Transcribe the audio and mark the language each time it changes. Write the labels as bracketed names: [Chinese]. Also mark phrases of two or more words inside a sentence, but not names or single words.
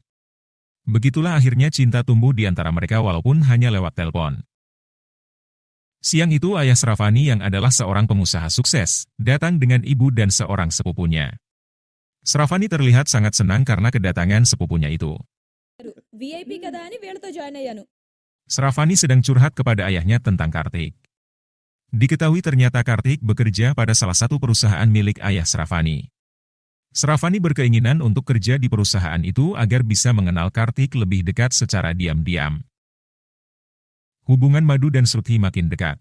[Indonesian] Begitulah akhirnya cinta tumbuh di antara mereka walaupun hanya lewat telepon. Siang itu ayah Shravani yang adalah seorang pengusaha sukses, datang dengan ibu dan seorang sepupunya. Shravani terlihat sangat senang karena kedatangan sepupunya itu. [Telugu] VIP కదా అని వీళ్ళతో జాయిన్ అయ్యాను. [Indonesian] Shravani sedang curhat kepada ayahnya tentang Kartik. Diketahui ternyata Kartik bekerja pada salah satu perusahaan milik ayah Shravani. Shravani berkeinginan untuk kerja di perusahaan itu agar bisa mengenal Kartik lebih dekat secara diam-diam. Hubungan Madu dan Shruti makin dekat.